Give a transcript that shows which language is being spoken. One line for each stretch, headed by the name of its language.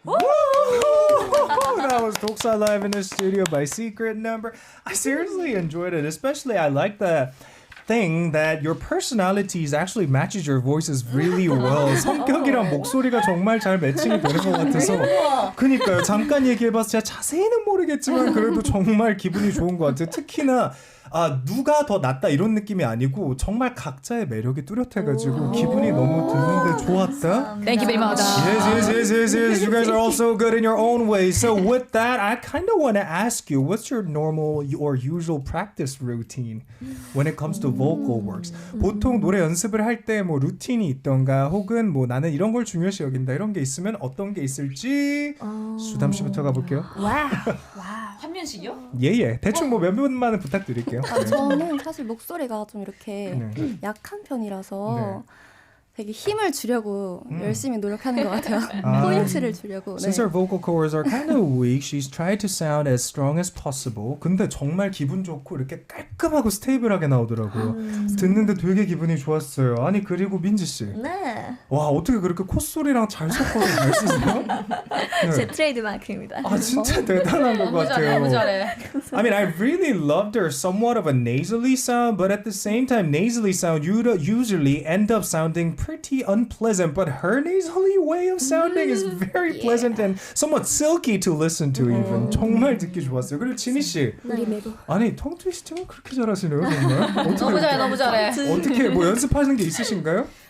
English: was Doksa Live in the studio by Secret Number. I seriously enjoyed it. Especially I like the thing that your personalities actually matches your voices really well.
Korean: 성격이랑 목소리가 정말 잘 매칭이 되는 것 같아서. 그니까요. 잠깐 얘기해봐서 제가 자세히는 모르겠지만 그래도 정말 기분이 좋은 것 같아요. 특히나 누가 더 낫다 이런 느낌이 아니고 정말 각자의 매력이 뚜렷해가지고 기분이 너무 듣는데 좋았다.
English: Thank you very much. Yes. You guys are all so good in your own way. So with that, I kind of want to ask you, what's your normal or usual practice routine when it comes to vocal works?
Korean: 보통 노래 연습을 할 때 뭐 루틴이 있던가 혹은 뭐 나는 이런 걸 중요시 여긴다 이런 게 있으면 어떤 게 있을지 수담 씨부터 가볼게요. 와. 한 면씩이요? 예. 대충 뭐 몇 분만은 부탁드릴게요. 저는 사실 목소리가 좀 이렇게 약한 편이라서 되게 힘을 주려고 열심히 노력하는 것 같아요. 포인트를 주려고.
English: Since her vocal cords are kind of weak, she's tried to sound as strong as possible.
Korean: 근데 정말 기분 좋고 이렇게 깔끔하고 스테이블하게 나오더라고요. 듣는데 되게 기분이 좋았어요. 아니 그리고 민지 씨. 네. 와 어떻게 그렇게 콧소리랑 잘 섞어서 잘 쓰세요? 제 트레이드마크입니다. 진짜 대단한 것 같아요. 너무 잘해.
English: I mean, I really loved her somewhat of a nasally sound, but at the same time, nasally sound you usually end up sounding pretty unpleasant, but her nasally way of sounding is very pleasant and somewhat silky to listen to even.
Korean: 정말 듣기 좋았어요. 그리고 지니 씨. 아니, 텅 트위스팅은 그렇게 잘하시네요, 정말. 너무 잘해. 어떻게 뭐 연습하는 게 있으신가요?